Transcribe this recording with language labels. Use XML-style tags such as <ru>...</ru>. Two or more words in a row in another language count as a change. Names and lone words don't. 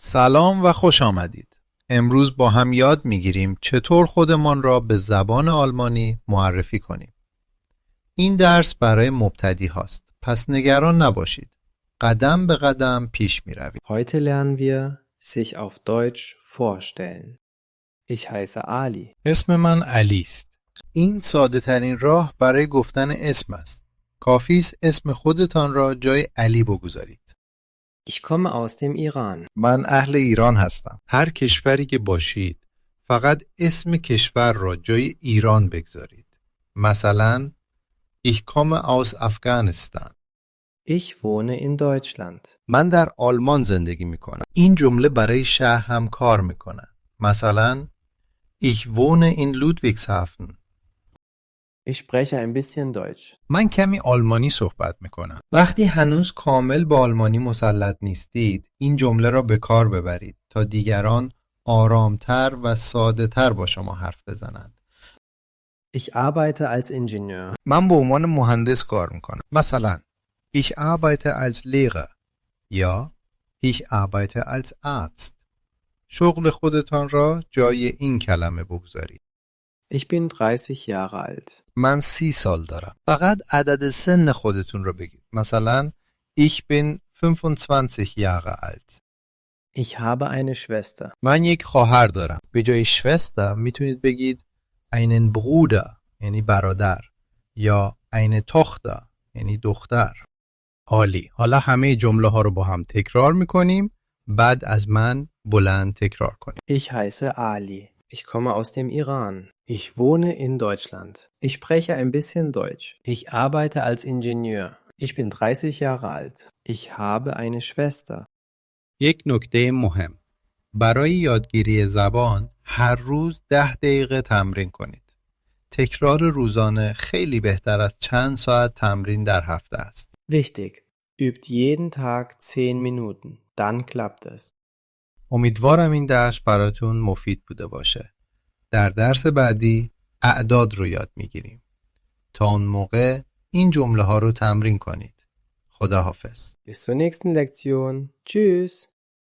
<fa>سلام و خوش آمدید. امروز با هم یاد میگیریم چطور خودمان را به زبان آلمانی معرفی کنیم. این درس برای مبتدی هاست. پس نگران نباشید. قدم به قدم پیش می روید.</fa> <de>Heute lernen wir sich auf Deutsch vorstellen. Ich heiße Ali.</de> <fa>اسم من علی است. این ساده ترین راه برای گفتن اسم است. کافی است اسم خودتان را جای علی بگذارید.</fa> <de>Ich komme aus dem Iran.</de> <fa>من اهل ایران هستم. هر کشوری که باشید فقط اسم کشور را جای ایران بگذارید. مثلا Ich komme aus Afghanistan.</fa> <de>Ich wohne in Deutschland.</de> <fa>من در آلمان زندگی میکنم. این جمله برای شهر هم کار میکنه.</fa> <de>مثلا Ich wohne in Ludwigshafen. Ich spreche ein bisschen Deutsch.</de> <fa>من کمی آلمانی صحبت میکنم. وقتی هنوز کامل با آلمانی مسلط نیستید این جمله را به کار ببرید تا دیگران آرامتر و ساده تر با شما حرف بزنند.</fa> <de>Ich arbeite als Ingenieur.</de> <fa>من به عنوان مهندس کار میکنم.</fa> <de>مثلا Ich arbeite als Lehrer یا Ich arbeite als Arzt.</de> <fa>شغل خودتان را جای این کلمه بگذارید.</fa> <de>Ich bin 30 Jahre alt.</de> <fa>من 30 سال دارم. فقط عدد سن خودتون رو بگید.</fa> <de>مثلا Ich bin 25 Jahre alt. Ich habe eine Schwester.</de> <fa>من یک خواهر دارم. به جای Schwester میتونید بگید</fa> <de>einen Bruder</de> <fa>یعنی برادر یا</fa> <de>eine Tochter</de> <fa>یعنی دختر. عالی. حالا همه جمله ها رو با هم تکرار میکنیم. بعد از من بلند تکرار کنیم.</fa> <de>Ich heiße Ali. Ich komme aus dem Iran. Ich wohne in Deutschland. Ich spreche ein bisschen Deutsch. Ich arbeite als Ingenieur. Ich bin 30 Jahre alt. Ich habe eine Schwester.</de> <fa>یک نکته مهم. برای یادگیری زبان هر روز 10 دقیقه تمرین کنید. تکرار روزانه خیلی بهتر از چند ساعت تمرین در هفته است.</fa> <de>Wichtig. Übt jeden Tag 10 Minuten. Dann klappt es.</de> <fa>امیدوارم این درس براتون مفید بوده باشه. در درس بعدی اعداد رو یاد میگیریم. تا اون موقع این جمله ها رو تمرین کنید. خداحافظ.</fa> <de>Bis zur nächsten Lektion. Tschüss.</de>